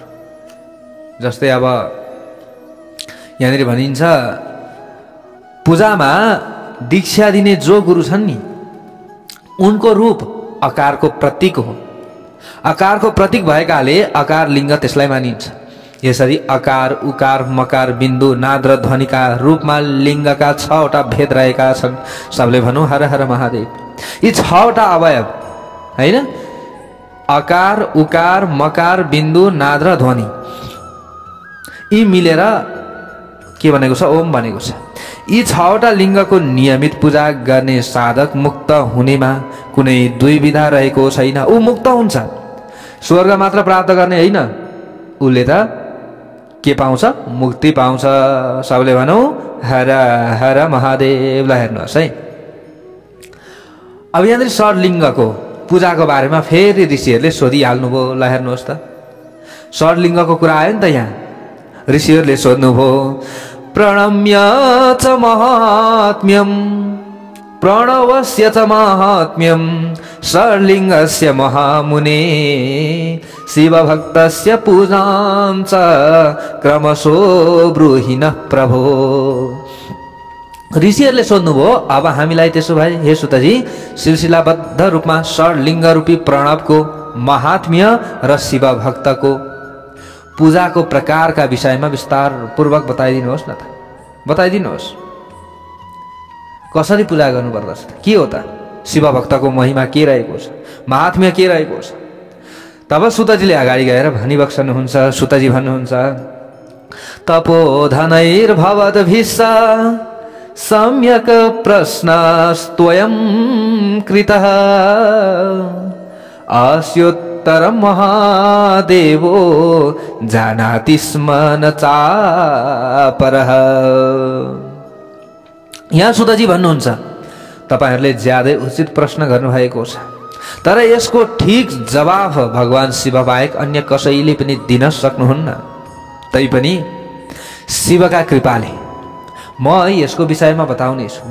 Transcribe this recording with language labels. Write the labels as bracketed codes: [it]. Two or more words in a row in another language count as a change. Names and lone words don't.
[ne] जस्तै अब यहाँनिर भनिन्छ पूजामा दीक्षा दिने जो गुरु छन् नि उनको रूप अकारको प्रतीक हो। अकारको प्रतीक भएकाले अकार लिङ्ग त्यसलाई मानिन्छ। यसरी अकार उकार मकार बिन्दु नाद र ध्वनिका रूपमा लिङ्गका 6वटा भेद रहेका छन्। सबले भनौँ हर हर महादेव। यी 6वटा अवयव होइन, अकार उकार मकार बिन्दु नाद र ध्वनि, यी मिलेर के भनेको छ, ओम भनेको छ। यी 6वटा लिङ्गको नियमित पूजा गर्ने साधक मुक्त हुनेमा कुनै दुविधा रहेको छैन। ऊ मुक्त हुन्छ, स्वर्ग मात्र प्राप्त गर्ने होइन, उसले त के पाउँछ, मुक्ति पाउँछ। सबले भनौँ हर हर महादेवलाई। हेर्नुहोस् है, अब यहाँनिर षड्लिङ्गको पूजाको बारेमा फेरि ऋषिहरूले सोधिहाल्नुभयो। ल हेर्नुहोस् त, षड्लिङ्गको कुरा आयो नि त यहाँ। [sa] ऋषिहरूले सोध्नुभयो प्रणम्य च महात्म्यम प्रणवस्य च महात्म्यम षड्लिङ्गस्य महामुने शिवभक्तस्य पूजां च क्रमशो ब्रूहि नः प्रभो। [ne] ऋषिहरूले सोध्नुभयो अब हामीलाई त्यसो भए हे सुतजी सिलसिलाबद्ध रूपमा षड्लिङ्ग रूपी प्रणवको महात्म्य र शिवभक्तको पूजाको प्रकारका विषयमा विस्तार पूर्वक बताइदिनुहोस् न त, बताइदिनुहोस्। कसरी पूजा गर्नुपर्दछ, के हो त, शिवभक्तको महिमा के रहेको छ, महात्म्य के रहेको छ। तब सुतजीले अगाडि गएर भनिबक्सनुहुन्छ। [sa] सुतजी भन्नुहुन्छ तपोधनैर्भवद्भिस्सा सम्यक् प्रश्नस्त्वयं कृतः अस्योत्तरं महादेवो जानाति स्म न चापरः। [ne] यहाँ सुतजी भन्नुहुन्छ तपाईहरुले ज्यादै उचित प्रश्न गर्नुभएको छ, तर यसको ठीक जवाफ भगवान शिव बाहेक अन्य कसैले पनि दिन सक्नुहुन्न। तैपनि शिवका कृपाले म यसको विषयमा बताउने छु।